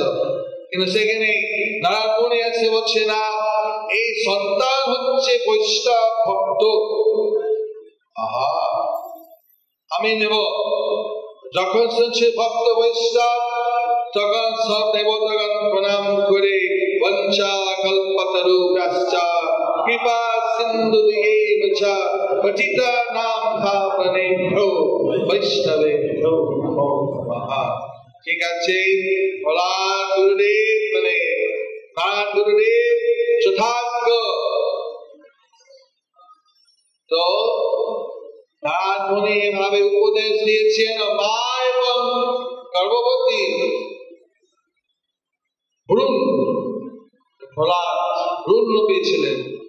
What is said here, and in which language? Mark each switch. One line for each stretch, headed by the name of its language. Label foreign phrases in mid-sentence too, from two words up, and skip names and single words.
Bangla: কিন্তু সেখানে নারায়ণ মুনি এসে বলছে না, এই সন্তান হচ্ছে বৈষ্ণব ভক্ত, আমি নেব। যখন শুনছে ভক্ত বৈষ্ণব, তখন সব দেবতাগণ প্রণাম করে
Sanskrit: বঞ্চা কল্পতরুভ্যশ্চ কৃপা সিন্ধুভ্যেব চ পতিতানাং পাবনেভ্যো বৈষ্ণবেভ্যো নমো নমঃ।
Bangla: ঠিক আছে, প্রহ্লাদ গুরুদেব মানে নারায়ণ গুরুদেব যথার্থ। তো নারায়ণ মুনি এভাবে উপদেশ দিয়েছেন, মা এবং গর্ভবতী ভ্রূণ, প্রহ্লাদ ভ্রূণ রূপী ছিলেন।